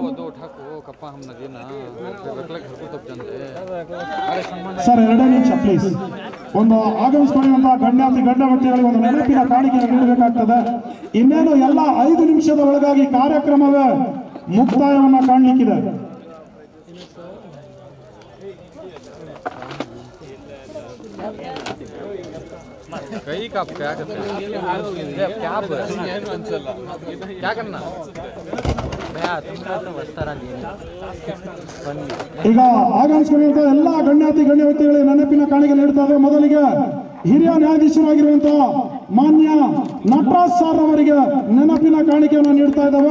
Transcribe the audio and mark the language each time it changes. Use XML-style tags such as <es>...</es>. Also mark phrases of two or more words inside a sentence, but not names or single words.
<kn>ಸರ್ 2 ನಿಮಿಷ ಪ್ಲೀಸ್. ಒಂದು ಆಗಮಿಸಿಕೊಂಡಿರುವಂತಹ ಗಣ್ಯ ವ್ಯಕ್ತಿಗಳಿಗೆ ಒಂದು ನೆನಪಿನ ಕಾಣಿಕೆಯನ್ನು ನೀಡಬೇಕಾಗ್ತದೆ. ಇನ್ನೇನು ಎಲ್ಲ 5 ನಿಮಿಷದ ಒಳಗಾಗಿ ಕಾರ್ಯಕ್ರಮವೇ ಮುಕ್ತಾಯವನ್ನ ಕಾಣಲಿಕ್ಕಿದೆ. कई का क्या करना क्या करना ಈಗ ಆಗಮಿಸಿಕೊಂಡಿರುವಂತಹ ಎಲ್ಲ ಗಣ್ಯ ವ್ಯಕ್ತಿಗಳಿಗೆ ನೆನಪಿನ ಕಾಣಿಕೆ ನೀಡ್ತಾ ಇದ್ದೇವೆ. ಮೊದಲಿಗೆ ಹಿರಿಯ ನ್ಯಾಯಾಧೀಶರಾಗಿರುವಂತಹ ಮಾನ್ಯ ನಟರಾಜ್ ಸರ್ ಅವರಿಗೆ ನೆನಪಿನ ಕಾಣಿಕೆಯನ್ನು ನೀಡ್ತಾ ಇದ್ದೇವೆ.</kn>